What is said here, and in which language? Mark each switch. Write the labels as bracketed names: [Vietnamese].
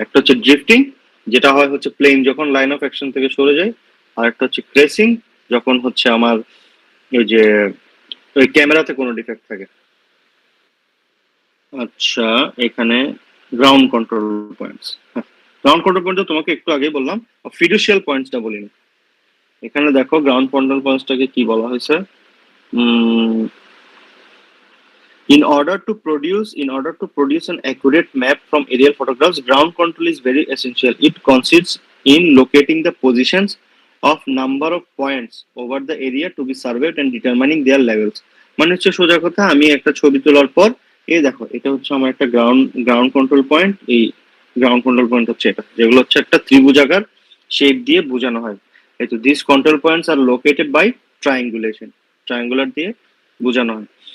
[Bangla] একটা হচ্ছে ড্রিফটিং, যেটা হয় হচ্ছে প্লেন যখন লাইন অফ অ্যাকশন থেকে সরে যায়, আর একটা হচ্ছে ক্রেসিং, যখন হচ্ছে আমার ওই যে ওই ক্যামেরাতে কোনো ডিফেক্ট থাকে। আচ্ছা, এখানে ground control points, ground control point তোমাকে একটু আগেই বললাম, ফিডুশিয়াল পয়েন্টসটা বলিনি। এখানে দেখো গ্রাউন্ড কন্ট্রোল পয়েন্টসটাকে কি বলা হয়েছে। [English] In order to produce an accurate map from aerial photographs, ground control is very essential. It consists in locating the positions of number of points over the area to be surveyed and determining their levels. [Bangla] মানে হচ্ছে সোজা কথা, আমি একটা ছবি তোলার পর এই দেখো এটা হচ্ছে আমার একটা গ্রাউন্ড কন্ট্রোল পয়েন্ট, এই গ্রাউন্ড কন্ট্রোল পয়েন্ট হচ্ছে এটা, যেগুলো হচ্ছে একটা ত্রিভুজাকার শেপ দিয়ে বোঝানো হয়। এই তো [English] this control points are located by triangulation, triangular [Bangla] দিয়ে বোঝানো হয়।